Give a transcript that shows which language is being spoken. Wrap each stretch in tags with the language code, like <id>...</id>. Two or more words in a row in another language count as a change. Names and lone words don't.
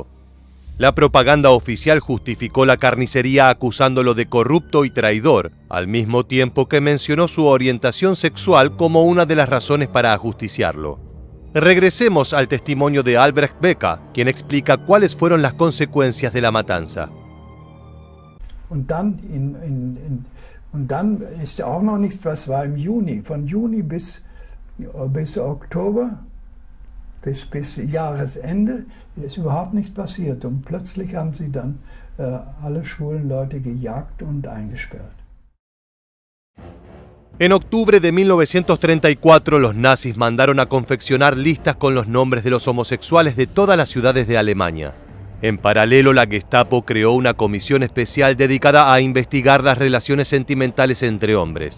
<es>La propaganda oficial justificó la carnicería acusándolo de corrupto y traidor, al mismo tiempo que mencionó su orientación sexual como una de las razones para ajusticiarlo. Regresemos al testimonio de Albrecht Becker, quien explica cuáles fueron las consecuencias de la matanza.</es> <de>Und dann ist auch noch nichts, was war im Juni. Von Juni bis Oktober, bis Jahresende, ist überhaupt nichts passiert. Und plötzlich haben sie dann alle schwulen Leute gejagt und eingesperrt.</de> <es>En octubre de 1934, los nazis mandaron a confeccionar listas con los nombres de los homosexuales de todas las ciudades de Alemania. En paralelo, la Gestapo creó una comisión especial dedicada a investigar las relaciones sentimentales entre hombres.</es>